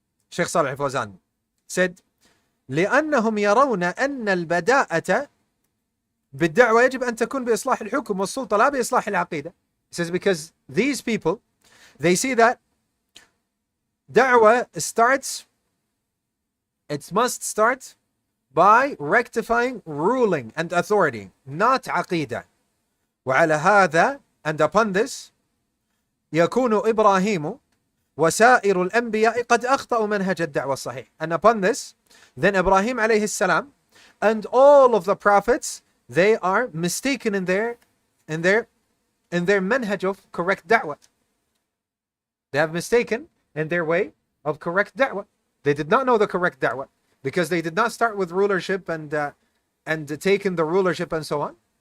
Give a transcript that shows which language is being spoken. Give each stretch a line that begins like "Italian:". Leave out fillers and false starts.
English: Shaykh Salih al-Fawzan said,
Arabic: لأنهم يرون أن البداءة بالدعوة يجب أن تكون بإصلاح الحكم والسلطة لا بإصلاح العقيدة.
English: He says because these people, they see that da'wah it must start by rectifying ruling and authority, not aqidah.
Arabic: وعلى هذا,
English: and upon this,
Arabic: يكون إبراهيم وسائر الأنبياء قد أخطأوا منهج الدعوة الصحيح.
English: And upon this, then Ibrahim alayhi salam and all of the prophets, they are mistaken in their manhaj of correct da'wah. They have mistaken in their way of correct da'wah. They did not know the correct da'wah because they did not start with rulership and taken the rulership and so on.